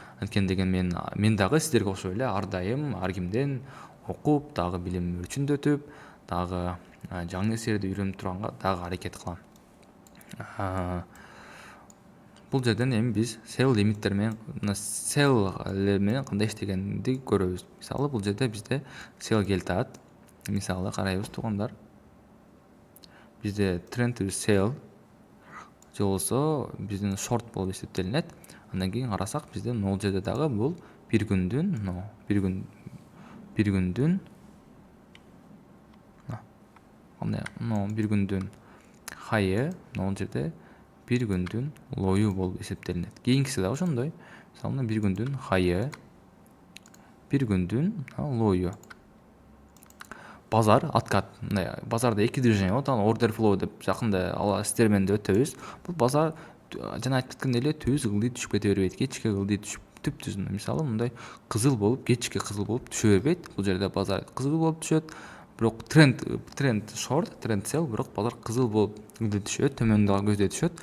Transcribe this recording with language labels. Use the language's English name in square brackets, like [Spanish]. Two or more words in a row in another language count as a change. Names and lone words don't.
[Kyrgyz] Анткени деген мен дагы сиздерге окшоп эле ар дайым ар кимден окуп дагы билим өрчүндөтүп дагы жаңы нерселерди үйрөнүп турганга дагы аракет кылам. Бул жерден эми биз sell лимиттер менен sell менен кандай иштегенди көрөбүз. Мисалы бул жерде бизде sell келип атат. Мисалы карайбыз туугандар. Бизде [English] trend to sell [Kyrgyz] же болсо биздин short болуп эсептелинет. Андан кийин карасак бизде могул жерде дагы бул бир күндүн бир күндүн хайы, могул жерде бир күндүн лою болуп эсептелинет. Кийинкиси дагы ошондой. Мисалы бир күндүн хайы, бир күндүн лою. Базар откат. Базарда эки движение болот, аны [English] order flow [Kyrgyz] деп жакында сиздер менен да өтөбүз. Бул базар жана айтып кеткендей эле түз ылдый түшүп кете бербейт. Кечке ылдый түшүп түз мисалы мындай кызыл болуп, кечке кызыл болуп түшө бербейт. Бул жерде базар кызыл болуп түшөт. Бирок тренд short, тренд sell, бирок базар кызыл болуп ылдый түшөт, төмөндө көздөй түшөт.